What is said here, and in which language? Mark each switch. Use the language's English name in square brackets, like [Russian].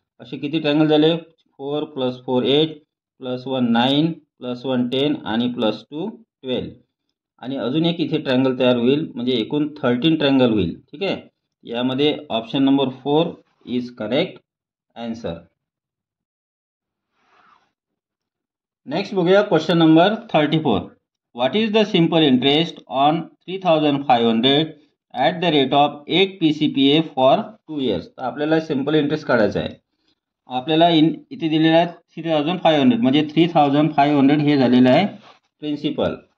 [Marathi] असे किती ट्रायंगल झाले, 4 + 4 8 + 1 9 + 1 10 आणि +2 12. आणि अजून एक इथे ट्रायंगल तयार होईल म्हणजे एकूण 13 ट्रायंगल होईल. ठीक आहे. यामध्ये [English] Option number 4 is correct answer. [Marathi] Next बघूया question number 34. [English] What is the simple interest on 3500 at the rate of 8 PCPA for 2 years. [Marathi] तर आपल्याला सिंपल इंटरेस्ट काढायचा आहे. आपल्याला इथे दिलेला आहे 3500 म्हणजे 3500 हे झालेलं आहे प्रिन्सिपल.